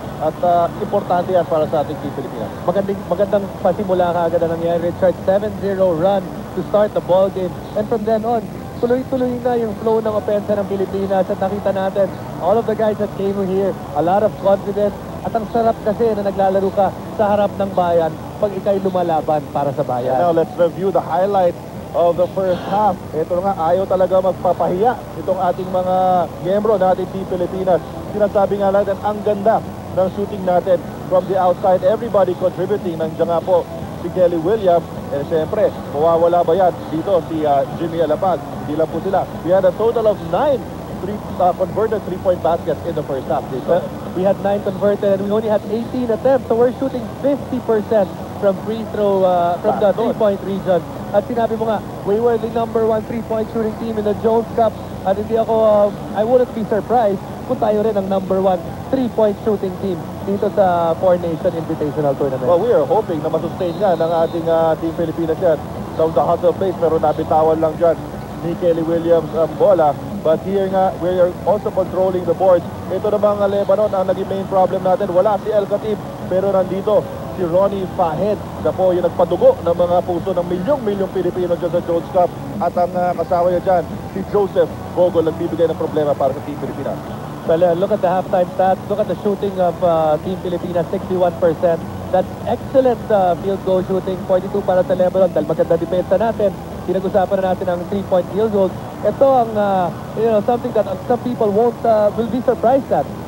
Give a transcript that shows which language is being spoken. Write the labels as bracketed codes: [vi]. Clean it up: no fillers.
[tl] At importante yan para sa ating Team Pilipinas. Magandang pasimula kaagad na nangyari, Richard. [en] 7-0 run to start the ball game. And from then on, [tl] tuloy-tuloy na yung flow ng opensa ng Pilipinas. [en] At nakita natin, all of the guys that came here, a lot of confidence. [tl] At ang sarap kasi na naglalaro ka sa harap ng bayan pag ikay lumalaban para sa bayan. [en] Now let's review the highlights of the first half. [tl] Ito nga, ayaw talaga magpapahiya itong ating mga miyembro natin Team Pilipinas. Sinasabi nga natin, ang ganda ng shooting natin from the outside. [en] Everybody contributing. [tl] Nandiyan nga po si Kelly Williams. And syempre, mawawala ba yan? Dito si Jimmy Alapag. Hindi lang po sila. [en] We had a total of 9 converted 3-point baskets in the first half. We had 9 converted and we only had 18 attempts. So we're shooting 50% from free throw, from the 3-point region. [tl] At sinabi mo nga, [en] we were the #1 3-point shooting team in the Jones Cup. [tl] At hindi ako, [en] I wouldn't be surprised [tl] kung tayo rin ang [en] #1 3-point shooting team [tl] dito sa Four Nation Invitational Tournament. [en] Well, we are hoping [tl] na masustain nga ng ating Team Pilipinas yan. Sa the hustle place, pero nabitawan lang dyan ni Kelly Williams ang bola. [en] But here nga, we are also controlling the boards. [tl] Ito namang Lebanon, ang naging main problem natin. Wala si El Khatib, pero nandito si Ronnie Fahed na po yung nagpadugo ng mga puso ng milyong-milyong Pilipino dyan sa Jones Cup. At ang kasama niya dyan, si Joseph Bogo, nagbibigay ng problema para sa Team Pilipinas. [en] Well, look at the halftime stats. Look at the shooting of Team Pilipinas, 61%. That's excellent field goal shooting, 42 [tl] para sa Lebanon. Dahil maganda depensa natin, pinag-usapan na natin ang 3-point field goals. [en] Ito ang, something that some people will be surprised at.